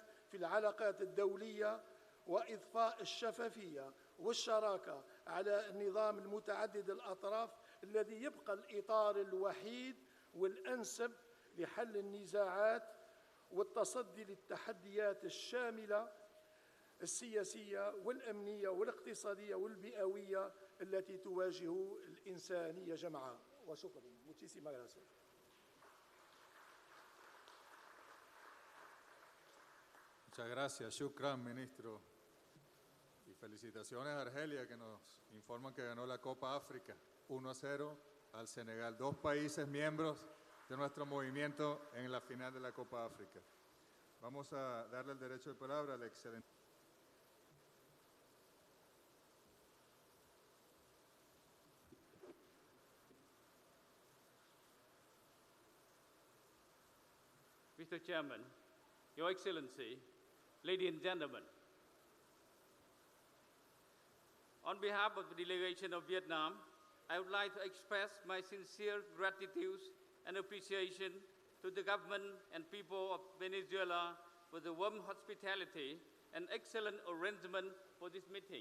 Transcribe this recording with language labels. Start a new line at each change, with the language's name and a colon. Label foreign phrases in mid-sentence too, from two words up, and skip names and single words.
Arabic: في العلاقات الدولية وإضفاء الشفافية والشراكة على النظام المتعدد الأطراف الذي يبقى الإطار الوحيد والأنسب لحل النزاعات والتصدي للتحديات الشاملة السياسية والأمنية والاقتصادية والبيئوية التي تواجه الإنسانية جمعاء. وشكرا.
Spanish: Muchísimas gracias. Muchas gracias. Shukran, ministro. Y felicitaciones a Argelia, que nos informan que ganó la Copa África 1-0 al Senegal, dos países miembros de nuestro movimiento en la final de la Copa África. Vamos a darle el derecho de palabra al excelente.
English: Mr. Chairman, Your Excellency, ladies and gentlemen, on behalf of the delegation of Vietnam, I would like to express my sincere gratitude and appreciation to the government and people of Venezuela for the warm hospitality and excellent arrangement for this meeting.